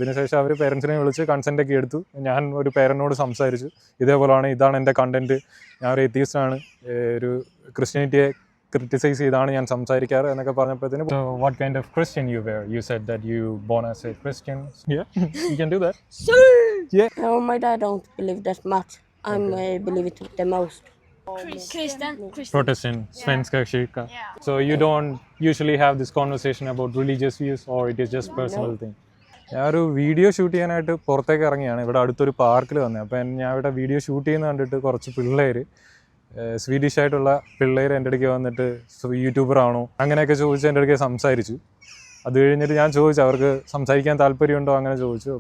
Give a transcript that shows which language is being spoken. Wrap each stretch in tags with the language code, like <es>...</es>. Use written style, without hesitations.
<ml>ഇതിനുശേഷം അവർ പേരൻസിനെ വിളിച്ച് കൺസെൻ്റൊക്കെ എടുത്തു. ഞാൻ ഒരു പേരൻറ്റിനോട് സംസാരിച്ചു, ഇതാണ് എൻ്റെ കണ്ടൻറ്റ്, ഞാൻ ഒരു എത്തീസ്റ്റാണ്, ഒരു ക്രിസ്ത്യാനിറ്റിയെ ക്രിറ്റിസൈസ് ചെയ്താണ് ഞാൻ സംസാരിക്കാറ് എന്നൊക്കെ പറഞ്ഞപ്പോഴത്തേനും</ml> <en>What kind of Christian you were? You said that you born as a Christian. You can do that. No, my dad don't believe that much. Believe it the most. Christian. Protestant, Svenska kyrka. Yeah. So you don't usually have this conversation about religious views, or it is just personal thing?</en> <ml>ഞാനൊരു video shoot ചെയ്യാനായിട്ട് പുറത്തേക്ക് ഇറങ്ങിയാണ്. ഇവിടെ അടുത്തൊരു പാർക്കിൽ വന്നത്. അപ്പോൾ ഞാൻ ഇവിടെ വീഡിയോ ഷൂട്ട് ചെയ്യുന്ന കണ്ടിട്ട് കുറച്ച് പിള്ളേർ, സ്വീഡിഷ് ആയിട്ടുള്ള പിള്ളേർ എൻ്റെ അടുക്ക് വന്നിട്ട് യൂട്യൂബറാണോ അങ്ങനെയൊക്കെ ചോദിച്ച് എൻ്റെ അടുക്ക് സംസാരിച്ചു. അത് കഴിഞ്ഞിട്ട് ഞാൻ ചോദിച്ചു അവർക്ക് സംസാരിക്കാൻ താല്പര്യമുണ്ടോ, അങ്ങനെ ചോദിച്ചു.</ml>